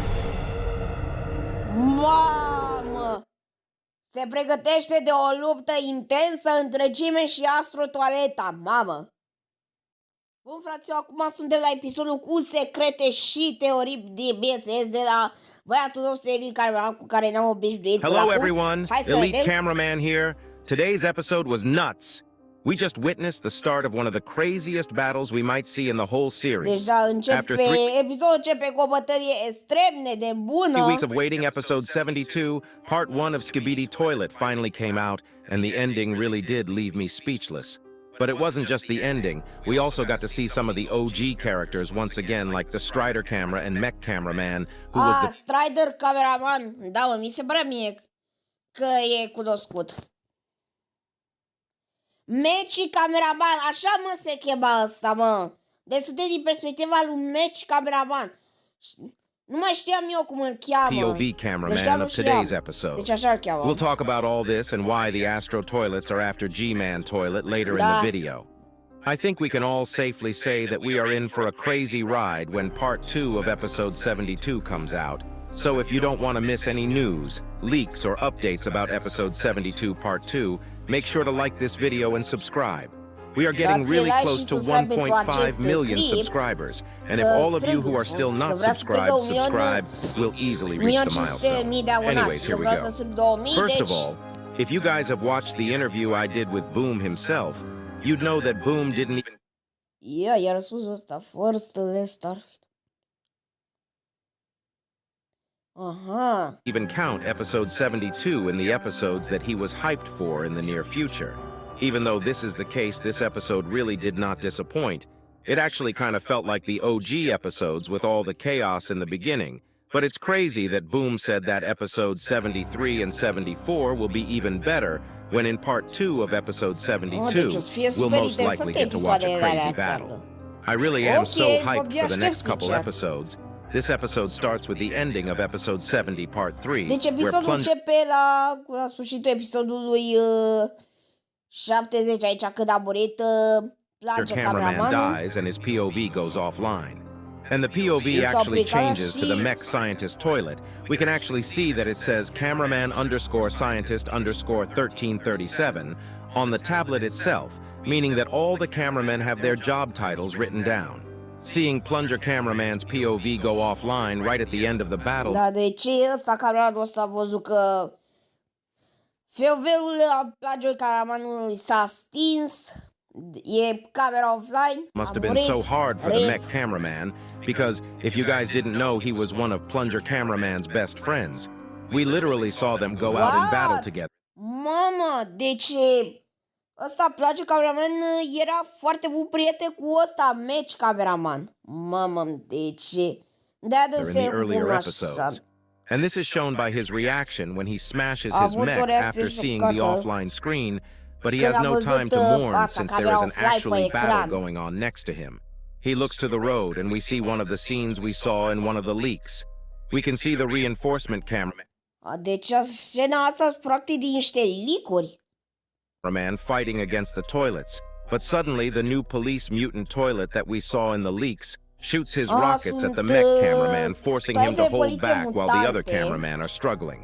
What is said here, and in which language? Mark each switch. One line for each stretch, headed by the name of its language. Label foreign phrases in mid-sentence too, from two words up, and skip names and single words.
Romanian: Mamă. Se pregătește de o luptă intensă între G-Man și Astro Toaleta, mamă. Bun, fraților, acum suntem la episodul cu secrete și teorii de bineînțeles de la băiatul nostru cu care ne-am obișnuit.
English: Hello everyone, Elite Cameraman here. Today's episode was nuts. We just witnessed the start of one of the craziest battles we might see in the whole series.
Romanian: Deja episodul începe cu o bătălie extrem de bună.
English: 3 weeks of waiting, episode 72, part 1 of Skipidi Toilet finally came out, and the ending really did leave me speechless. But it wasn't just the ending, we also got to see some of the OG characters once again, like the Strider camera and Mech cameraman, who was the...
Romanian: Strider cameraman, da, mă, mi se pare mie că e cunoscut. Meci cameraman, așa mă se chema ăsta, mă. Deci suntem din perspectiva lui Meci cameraman. Nu mai știam eu cum îl cheamă.
English: POV cameraman of today's episode.
Romanian: Deci așa îl cheamă.
English: We'll talk about all this and why the Astro toilets are after G-Man toilet later in the video. I think we can all safely say that we are in for a crazy ride when part 2 of episode 72 comes out. So if you don't want to miss any news, leaks, or updates about episode 72 part 2, make sure to like this video and subscribe. We are getting really close to 1.5 million subscribers, and if all of you who are still not subscribed subscribe, we'll easily reach the milestone. Anyways, here we go. First of all, if you guys have watched the interview I did with Boom himself, you'd know that Boom didn't even...
Romanian: Yeah, i-a răspuns ăsta,
English: first Lester. Even count episode 72 in the episodes that he was hyped for in the near future. Even though this is the case, this episode really did not disappoint. It actually kind of felt like the OG episodes with all the chaos in the beginning. But it's crazy that Boom said that episodes 73 and 74 will be even better, when in part 2 of episode 72, we'll most likely get to watch a crazy battle. I really am so hyped for the next couple episodes. This episode starts with the ending of episode 70, part 3.
Romanian: Deci episodul începe la sfârșitul episodului 70 aici, când a murit plânge cameramanul.
English: Dies and his POV goes offline. And the POV actually changes to the mech scientist toilet. We can actually see that it says cameraman _ scientist _ 1337 on the tablet itself, meaning that all the cameramen have their job titles written down. Seeing Plunger Cameraman's POV go offline right at the end of the battle.
Romanian: Da, deci ăsta cameramanul ăsta a văzut că POV-ul Plunger Cameramanului s-a stins, e camera offline.
English: Must have been so hard for the mech cameraman, because if you guys didn't know, he was one of Plunger Cameraman's best friends. We literally saw them go out in battle together.
Romanian: Mamă, deci ăsta Plunger Cameraman era foarte bun prieten cu ăsta Mech cameraman. Mamă, deci de-aia
English: in the earlier episodes. And this is shown by his reaction when he smashes his mech after seeing the offline screen, but he has no time to mourn since there is an actually battle going on next to him. He looks to the road and we see one of the scenes we saw in one of the leaks. We can see the reinforcement cameraman.
Romanian: Deci scena asta practic din niște leak-uri.
English: Man fighting against the toilets, but suddenly the new police mutant toilet that we saw in the leaks shoots his rockets at the mech cameraman, forcing him to hold back while the other cameramen are struggling.